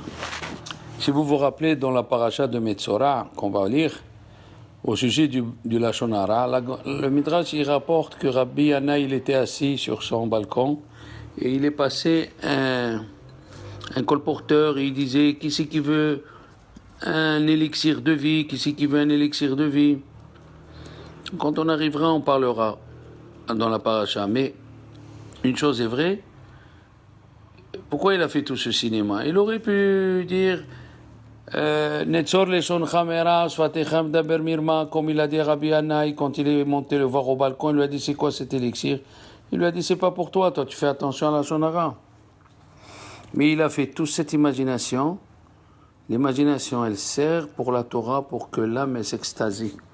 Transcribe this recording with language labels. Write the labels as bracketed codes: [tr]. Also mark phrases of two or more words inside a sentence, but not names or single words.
[fr] Si vous vous rappelez dans la paracha de Metzora qu'on va lire, au sujet du [he] לשון הרע, [fr] le Midrash il rapporte que Rabbi Yana il était assis sur son balcon et il est passé un colporteur et il disait qui c'est qui veut un élixir de vie, qui c'est qui veut un élixir de vie. Quand on arrivera, on parlera dans la paracha. Mais une chose est vraie, pourquoi il a fait tout ce cinéma? Il aurait pu dire [he] נצור לשון מרע שפתיכם דבר מרמה, [fr] comme il a dit à Rabbi Anaï quand il est monté le voir au balcon, il lui a dit c'est quoi cet élixir? Il lui a dit c'est pas pour toi, toi tu fais attention à la shonara. Mais il a fait toute cette imagination. L'imagination elle sert pour la Torah pour que l'âme elle s'extasie.